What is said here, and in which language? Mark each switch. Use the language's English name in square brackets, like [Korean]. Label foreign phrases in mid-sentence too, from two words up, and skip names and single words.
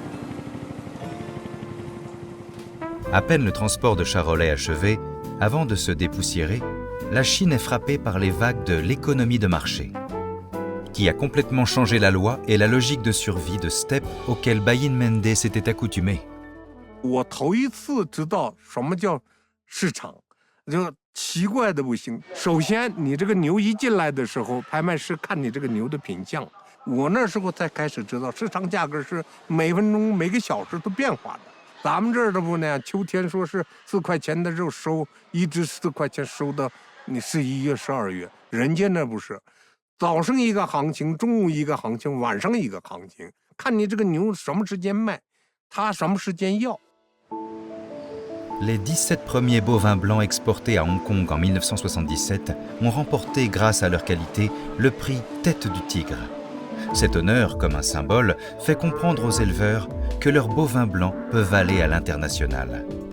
[French] À peine le transport de charolais achevé, avant de se dépoussiérer, la Chine est frappée par les vagues de l'économie de marché, qui a complètement changé la loi et la logique de survie de steppe auquel Bayin Mende s'était accoutumé. [Chinese] 我头一次知道什么叫市场，就奇怪的不行。首先，你这个牛一进来的时候，拍卖师看你这个牛的品相。我那时候才开始知道，市场价格是每分钟、每个小时都变化的。咱们这儿的不那样，秋天说是4块钱的肉收，一只4块钱收到你11月、12月，人家那不是，早上一个行情，中午一个行情，晚上一个行情，看你这个牛什么时间卖，他什么时间要。 [French] Les 17 premiers bovins blancs exportés à Hong Kong en 1977 ont remporté, grâce à leur qualité, le prix Tête du Tigre. Cet honneur, comme un symbole, fait comprendre aux éleveurs que leurs bovins blancs peuvent aller à l'international.